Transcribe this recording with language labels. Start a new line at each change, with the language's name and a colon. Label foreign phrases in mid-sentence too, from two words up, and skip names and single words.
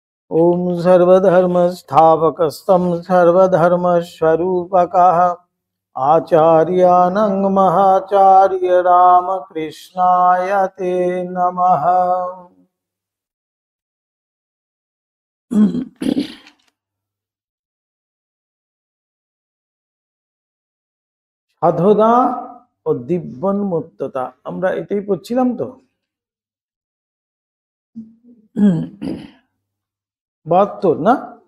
Sanskrit: ओम सर्वधर्मस्थापकस्तं सर्वधर्मस्वरूपकः आचार्यानं महाचार्य रामकृष्णाय ते नमः।
Bangla: সাধনা ও দিব্যোন্মত্ততা, আমরা এটাই পড়ছিলাম তো। 72 না?